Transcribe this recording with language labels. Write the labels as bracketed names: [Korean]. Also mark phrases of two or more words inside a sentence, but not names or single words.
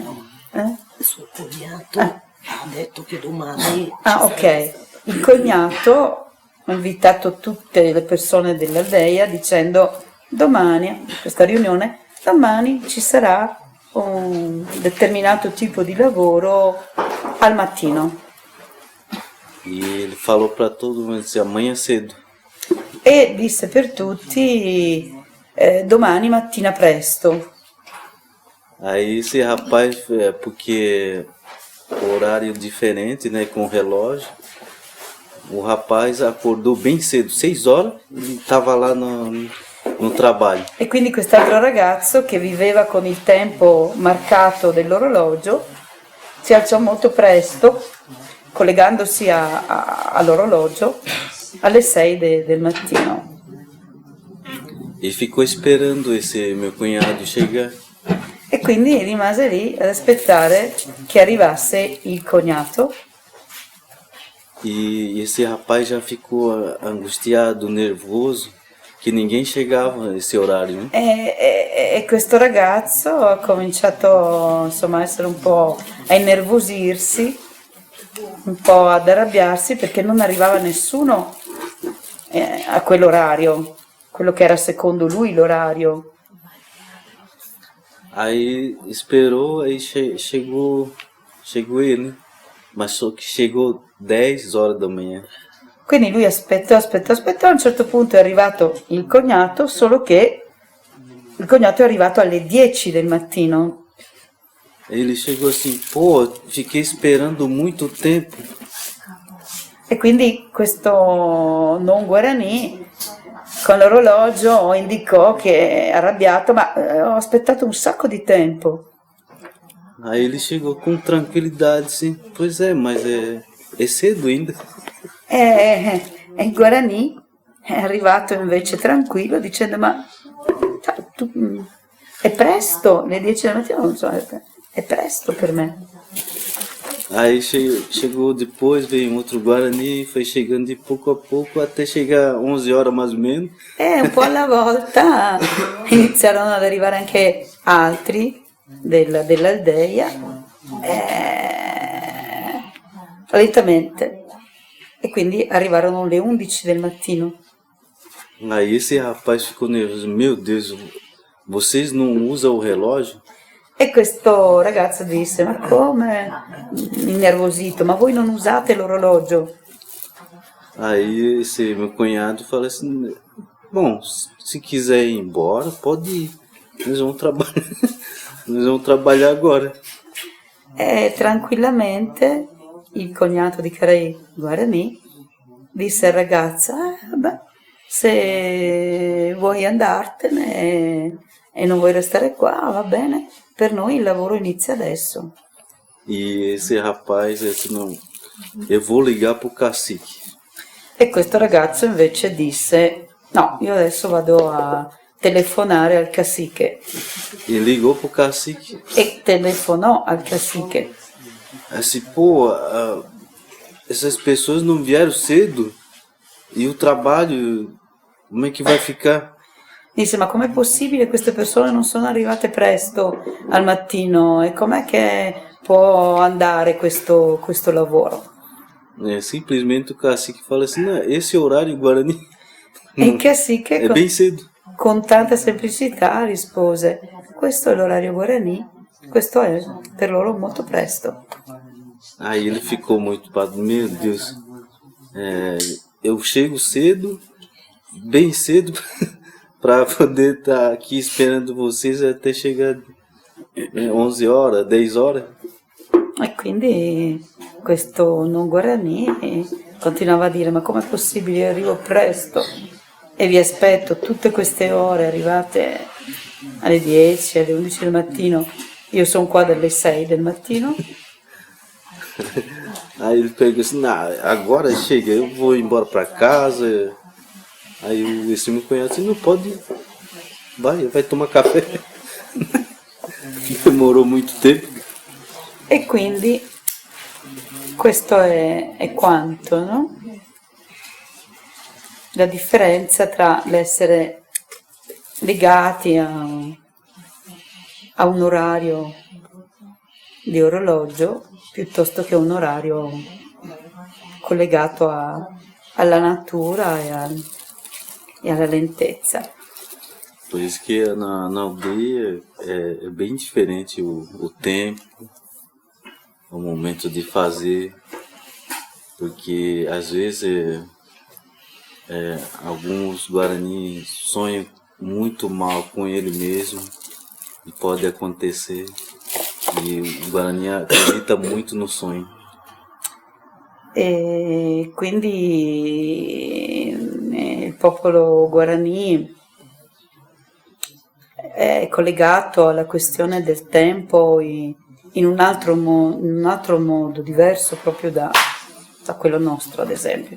[Italian] Il suo cognato ha detto che domani... Ok. Il cognato ha invitato tutte le persone dell'aldeia dicendo domani, questa riunione, domani ci sarà un determinato tipo di lavoro al mattino. [Portuguese] E ele falou para todo mundo, disse, amanhã cedo. [Italian] E disse per tutti domani mattina presto. [Portuguese] Aí esse rapaz, porque horário diferente, né, com o relógio, o rapaz acordou bem cedo, 6 horas, e estava lá no trabalho. [Italian] E quindi quest'altro ragazzo che viveva con il tempo marcato dell'orologio si alzò molto presto, collegandosi all'orologio alle 6 del mattino. [Portuguese] E ficou esperando esse meu cunhado chegar. [Italian] E quindi rimase lì ad aspettare che arrivasse il cognato. [Portuguese] E esse rapaz já ficou angustiado, nervoso, che ninguém chegava nesse orario. [Italian] E questo ragazzo ha cominciato insomma a essere un po' a innervosirsi, un po' ad arrabbiarsi perché non arrivava nessuno a quell'orario, quello che era secondo lui l'orario. [Portuguese] Aí esperou, aí chegou ele, mas só que chegou 10 horas da manhã. [Italian] Quindi lui aspettò, a un certo punto è arrivato il cognato, solo che il cognato è arrivato alle 10 del mattino. [Portuguese] Ele chegou assim, pô, fiquei esperando muito tempo. [Italian] E quindi questo non Guarani con l'orologio indicò che è arrabbiato, ma ho aspettato un sacco di tempo. [Portuguese] Aí ele chegou com tranquilidade, assim, pois é, mas é cedo ainda. [Italian] E il Guarani è arrivato invece tranquillo dicendo ma è presto, le 10 del mattino non so, è presto per me. [Portuguese] Aí chegou depois, veio um outro Guarani, foi chegando de pouco a pouco, até chegar 11 horas mais ou menos. [Italian] E un po' alla volta iniziarono ad arrivare anche altri dell'Aldeia, lentamente. E quindi arrivarono le 11 del mattino. [Portuguese] Aí esse rapaz ficou nervoso, meu Deus, vocês não usam o relógio? [Italian] E questo ragazzo disse, ma come? Innervosito, ma voi non usate l'orologio? [Portuguese] Aí esse meu cunhado falou assim, bom, se quiser ir embora, pode ir. Nós vamos trabalhar, nós vamos trabalhar agora. [Italian] E tranquillamente il cognato di Carai Guarani disse al ragazzo, beh, se vuoi andartene e non vuoi restare qua, va bene, per noi il lavoro inizia adesso. [Portuguese] E esse rapaz disse, não, eu vou ligar pro cacique. [Italian] E questo ragazzo invece disse, no, io adesso vado a telefonare al cacique. [Portuguese] E ligou pro cacique. [Italian] E telefonò al cacique. [Portuguese] Assim, pô, essas pessoas não vieram cedo e o trabalho, como é que vai ficar? [Italian] Disse, ma com'è possibile queste persone non sono arrivate presto al mattino e com'è che può andare questo lavoro? [Portuguese] Simplesmente o cacique fala assim, não, esse horário Guarani [Italian] E il cacique [Portuguese] é bem cedo. [Italian] con tanta semplicità rispose, questo è l'orario Guarani, questo è per loro molto presto. [Portuguese] Aí ele ficou muito parado, meu Deus, eu chego cedo, bem cedo, para poder estar aqui esperando vocês até chegar 11 horas, 10 horas. [Italian] E quindi questo non Guarani continuava a dire, ma com'è possibile, io arrivo presto e vi aspetto tutte queste ore, arrivate alle 10, alle 11 del mattino, io sono qua dalle 6 del mattino. [Portuguese] Aí ele pegou assim, nah, agora chega, eu vou embora para casa. Aí esse meu cunhado assim, não pode ir. Vai tomar café. Demorou muito tempo. [Italian] E quindi questo è quanto, no? La differenza tra l'essere legati a un orario di orologio piuttosto che un orario collegato alla natura e alla lentezza. [Portuguese] Por isso que na aldeia é bem diferente o tempo, o momento de fazer, porque às vezes alguns Guarani sonham muito mal com ele mesmo e pode acontecer, e o Guarani acredita muito no sonho. [Italian] E quindi il popolo Guarani è collegato alla questione del tempo in un altro modo diverso proprio da quello nostro, ad esempio.